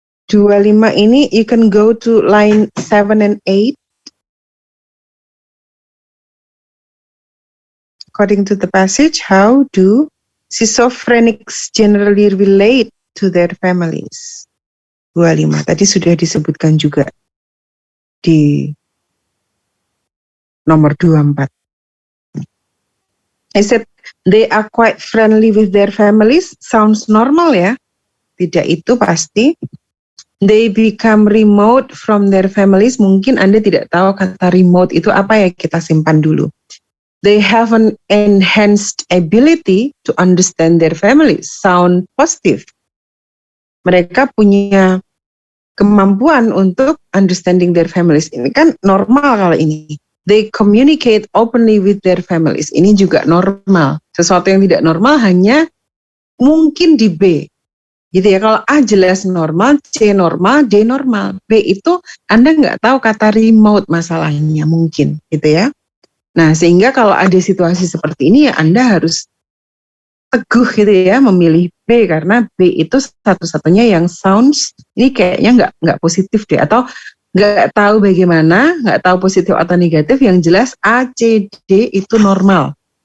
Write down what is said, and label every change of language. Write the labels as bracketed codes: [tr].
[id] Ini [en] you can go to line 7 and 8. According to the passage, how do schizophrenics generally relate to their families? 25. [id] Tadi sudah disebutkan juga di nomor 24. [en] I said they are quite friendly with their families. Sounds normal ya. [id] Tidak, itu pasti [en] they become remote from their families. [id] Mungkin Anda tidak tahu kata remote itu apa ya, kita simpan dulu. [en] They have an enhanced ability to understand their families. Sound positive. [id] Mereka punya kemampuan untuk [en] understanding their families. [id] Ini kan normal kalau ini. [en] They communicate openly with their families. [id] Ini juga normal. Sesuatu yang tidak normal hanya mungkin di B. Gitu ya. Kalau A jelas normal, C normal, D normal. B itu Anda nggak tahu kata remote masalahnya mungkin. Gitu ya. Nah, sehingga kalau ada situasi seperti ini ya Anda harus teguh gitu ya memilih B, karena B itu satu-satunya yang sounds ini kayaknya nggak positif deh, atau nggak tahu bagaimana, nggak tahu positif atau negatif, yang jelas A, C, D itu normal.